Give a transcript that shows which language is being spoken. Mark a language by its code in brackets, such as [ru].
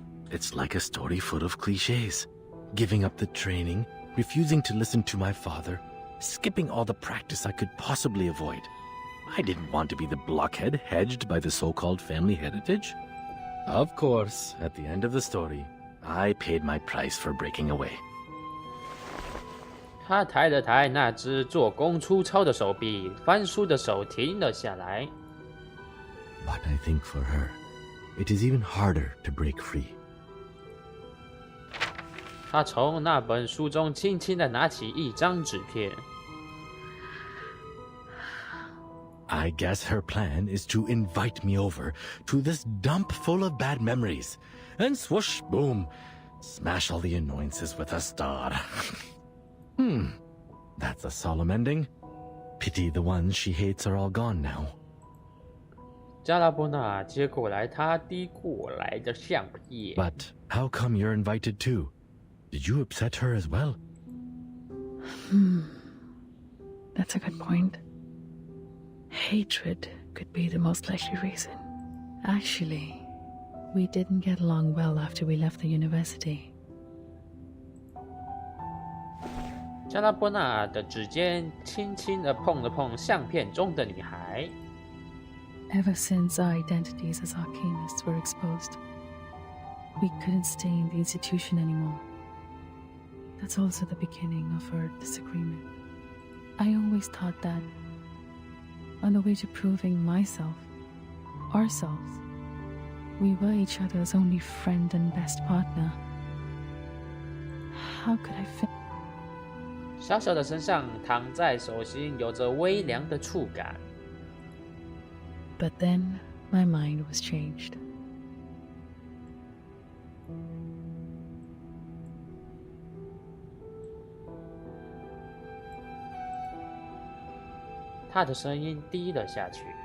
[en] It's like a story full of cliches. Giving up the training, refusing to listen to my father, skipping all the practice I could possibly avoid. I didn't want to be the blockhead hedged by the so-called family heritage. Of course, at the end of the story, I paid my price for breaking away. [zh] 他抬了抬那只做工粗糙的手臂，翻书的手停了下来。 [en] But I think for her, it is even harder to break free. [zh] 他从那本书中轻轻地拿起一张纸片。 [en] I guess her plan is to invite me over to this dump full of bad memories, and swoosh, boom, smash all the annoyances with a star. That's a solemn ending. Pity the ones she hates are all gone now. [zh] 加拉波纳接过来他递过来的相片。 [en] But how come you're invited too? Did you upset her as well? That's a good point. Hatred could be the most likely reason. Actually, we didn't get along well after we left the university. [zh] 加拉波纳的指尖轻轻地碰了碰相片中的女孩。 [en] Ever since our identities as arcanists were exposed, we couldn't stay in the institution anymore. That's also the beginning of our disagreement. I always thought that, on the way to proving myself, ourselves, we were each other's only friend and best partner. How could I fit? [zh] 小小的身上躺在手心，有着微凉的触感。 [en] But then my mind was changed. [zh] 他的声音低了下去。